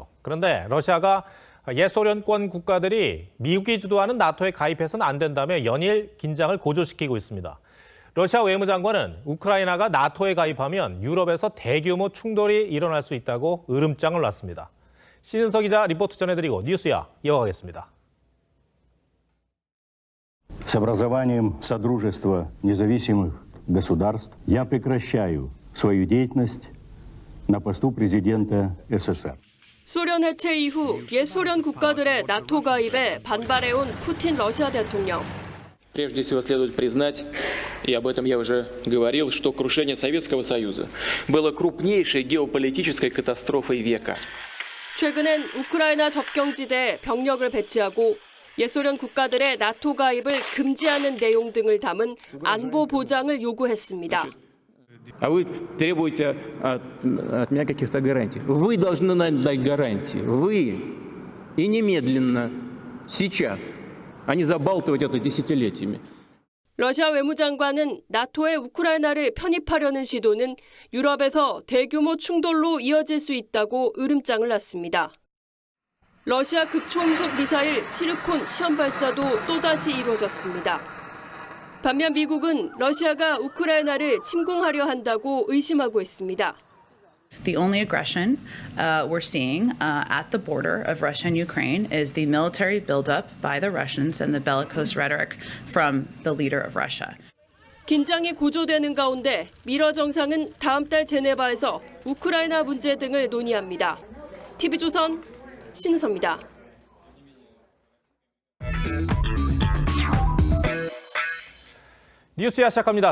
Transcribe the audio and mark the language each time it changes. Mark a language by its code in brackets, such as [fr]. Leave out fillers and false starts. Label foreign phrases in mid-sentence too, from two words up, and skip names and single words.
[ko] 그런데 러시아가 옛 소련권 국가들이 미국이 주도하는 나토에 가입해서는 안 된다며 연일 긴장을 고조시키고 있습니다. 러시아 외무장관은 우크라이나가 나토에 가입하면 유럽에서 대규모 충돌이 일어날 수 있다고 으름장을 놨습니다. 신은석 기자 리포트 전해드리고 뉴스야 이어가겠습니다. [ru] с образованием Содружества независимых государств я прекращаю свою деятельность на посту президента СССР. [ko] 소련 해체 이후 옛 소련 국가들의 나토 가입에 반발해온 푸틴 러시아 대통령. [ru] Прежде всего следует признать, и об этом я уже говорил, что крушение Советского Союза было крупнейшей геополитической катастрофой века. [ko] 최근엔 우크라이나 접경지대에 병력을 배치하고 옛소련 국가들의 나토 가입을 금지하는 내용 등을 담은 안보 보장을 요구했습니다. [ru] А вы требуете от меня каких-то гарантий. Вы должны нам дать гарантии. Вы. И немедленно, сейчас. А не забалтывать это десятилетиями. [ko] 러시아 외무장관은 나토의 우크라이나를 편입하려는 시도는 유럽에서 대규모 충돌로 이어질 수 있다고 으름장을 놨습니다. 러시아 극초음속 미사일 치르콘 시험 발사도 또다시 이루어졌습니다. 반면 미국은 러시아가 우크라이나를 침공하려 한다고 의심하고 있습니다. [en] The only aggression we're seeing at the border of Russia and Ukraine is the military buildup by the Russians and the bellicose rhetoric from the leader of Russia. [ko] 긴장이 고조되는 가운데 미러 정상은 다음 달 제네바에서 우크라이나 문제 등을 논의합니다. TV조선 신은서입니다. 뉴스야 시작합니다.